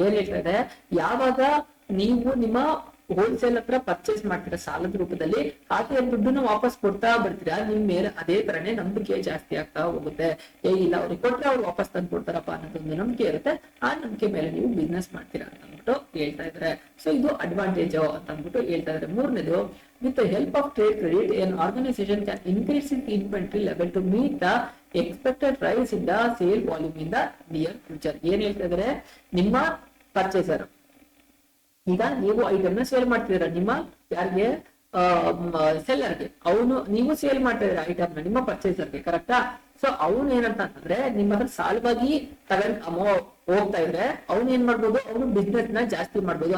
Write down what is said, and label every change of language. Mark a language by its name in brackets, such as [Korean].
[Kannada] ಏನ್ ಹೇಳ್ತಾ ಇದೆ, ಯಾವಾಗ ನೀವು ನಿಮ್ಮ ಹೋಲ್ಸೇಲ್ ಹತ್ರ ಪರ್ಚೇಸ್ ಮಾಡ್ತೀರಾ ಸಾಲದ ರೂಪದಲ್ಲಿ, ಹಾಗೆ ದುಡ್ಡನ್ನು ವಾಪಸ್ ಕೊಡ್ತಾ ಬರ್ತೀರಾ, ನಿಮ್ ಮೇಲೆ ಅದೇ ತರನೇ ನಂಬಿಕೆ ಜಾಸ್ತಿ ಆಗ್ತಾ ಹೋಗುತ್ತೆ. ಇಲ್ಲ ಅವ್ರಿಗೆ ಕೊಟ್ರೆ ಅವ್ರು ವಾಪಸ್ ತಂದು ಕೊಡ್ತಾರಪ್ಪ ಅನ್ನೋದೊಂದು ನಂಬಿಕೆ ಇರುತ್ತೆ. ಆ ನಂಬಿಕೆ ಮೇಲೆ ನೀವು ಬಿಸ್ನೆಸ್ ಮಾಡ್ತೀರಾ ಅಂತ ಅಂದ್ಬಿಟ್ಟು ಹೇಳ್ತಾ ಇದ್ದಾರೆ. ಸೊ ಇದು ಅಡ್ವಾಂಟೇಜ್ ಅಂತ ಅಂದ್ಬಿಟ್ಟು ಹೇಳ್ತಾ ಇದ್ದಾರೆ. [English] ಮೂರನೇದು, with the help of trade credit, an organization can increase its inventory level to meet the expected rise in the sale volume in the near future. [Kannada] ಏನ್ ಹೇಳ್ತಾ ಇದ್ದಾರೆ, ನಿಮ್ಮ ಪರ್ಚೇಸರ್ ಈಗ ನೀವು ಐಟಮ್ ನ ಸೇಲ್ ಮಾಡ್ತಿದ್ದೀರಾ, ನಿಮ್ಮ ಯಾರಿಗೆ ಸೆಲ್ಲರ್ಗೆ, ಅವನು ನೀವು ಸೇಲ್ ಮಾಡ್ತಾ ಇದ್ದೀರಾ ಐಟಮ್ ನ ನಿಮ್ಮ ಪರ್ಚೇಸರ್ಗೆ, ಕರೆಕ್ಟಾ? ಸೊ ಅವನು ಏನಂತ ಅಂತಂದ್ರೆ ನಿಮ್ಮ ಹತ್ರ ಸಾಲವಾಗಿ ತಗೊಂಡ್ ಹೋಗ್ತಾ ಇದ್ರೆ ಅವ್ನು ಏನ್ ಮಾಡ್ಬೋದು, ಅವನು ಬಿಸ್ನೆಸ್ ನ ಜಾಸ್ತಿ ಮಾಡ್ಬೋದು.